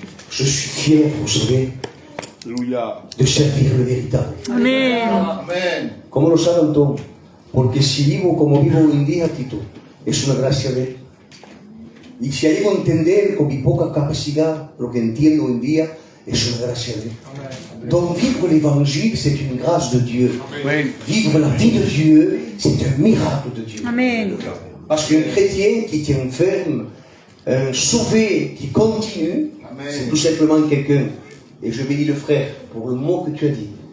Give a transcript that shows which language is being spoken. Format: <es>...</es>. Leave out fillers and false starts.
<fr>Je suis fier, vous savez, de servir le véritable. Amen.</fr> <es>Amén. ¿Cómo lo saben todos? Porque si vivo como vivo hoy en día, Tito, es una gracia de Él. Y si llego a entender con mi poca capacidad lo que entiendo hoy en día, es una gracia de Él.</es> <fr>Donc vivre l'évangile, c'est une grâce de Dieu. Vivre la vie de Dieu, c'est un miracle de Dieu. Amen. Parce qu'un chrétien qui tient ferme, un sauvé qui continue, c'est tout simplement quelqu'un. Et je bénis le frère pour le mot que tu as dit.</fr>